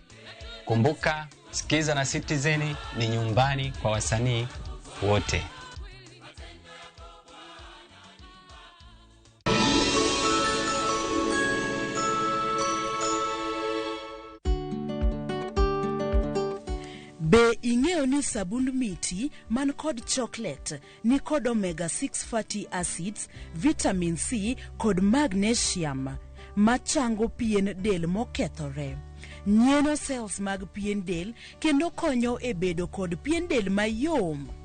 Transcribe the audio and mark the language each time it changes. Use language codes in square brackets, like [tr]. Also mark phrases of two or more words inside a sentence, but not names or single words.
[sw] Kumbuka, sikiza na Citizen ni nyumbani kwa wasanii wote. [luo] Be ing'eyo ni sabund miti man kod chocolate ni kod omega 6 [en] fatty acids, [luo] vitamin C kod magnesium machango pien del mokethore, nyieno cells mag pien del kendo konyo e bedo kod pien del mayom.